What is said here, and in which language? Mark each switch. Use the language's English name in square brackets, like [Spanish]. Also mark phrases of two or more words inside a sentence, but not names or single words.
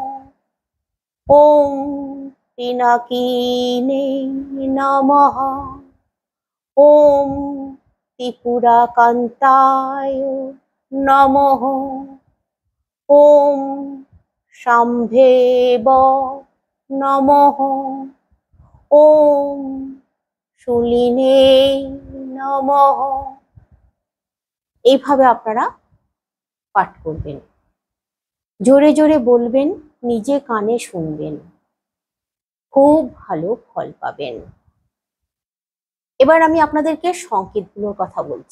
[Sanskrit] ওম পিনাকিনে নমঃ। ওম ত্রিপুরাকান্তায় নমঃ। ওম শাম্ভেব নমঃ। ওম শুলিনে নমঃ। [Bangla] এইভাবে আপনারা পাঠ করবেন। জোরে জোরে বলবেন, নিজে কানে শুনবেন, খুব ভালো ফল পাবেন। এবার আমি আপনাদেরকে সংকেতগুলোর কথা বলছি।